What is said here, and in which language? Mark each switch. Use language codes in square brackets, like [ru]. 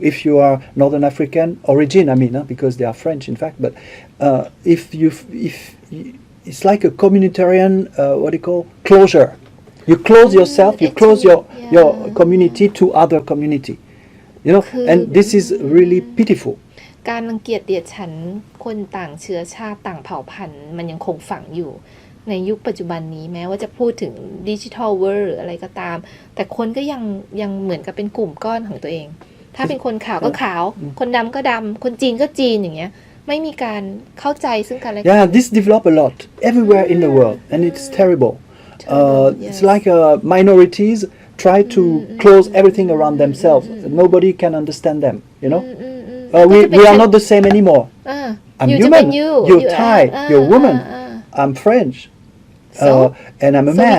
[en] If you are Northern African origin, because they are French, in fact. But if it's like a communitarian, closure. You close yourself, you close your Yeah. community to other community. You know, and this is really pitiful. [th] การรังเกียจเดียดฉันคนต่างเชื้อชาติต่างเผ่าพันธุ์มันยังคงฝังอยู่ ในยุคปัจจุบันนี้แม้ว่าจะพูดถึงดิจิทัลเวิลด์หรืออะไรก็ตาม แต่คนก็ยังเหมือนกับเป็นกลุ่มก้อนของตัวเอง ถ้าเป็นคนขาวก็ขาว คนดำก็ดำคนจีนก็จีนอย่างเงี้ยไม่มีการเข้าใจซึ่งกันและกัน [en] Yeah, this develop a lot everywhere in the world, and it's terrible. It's like minorities try to close everything around themselves. Nobody can understand them. You know, we are not the same anymore. I'm อยู่จะเป็น human. ยู You're Thai. You're woman. I'm French. And I'm a man.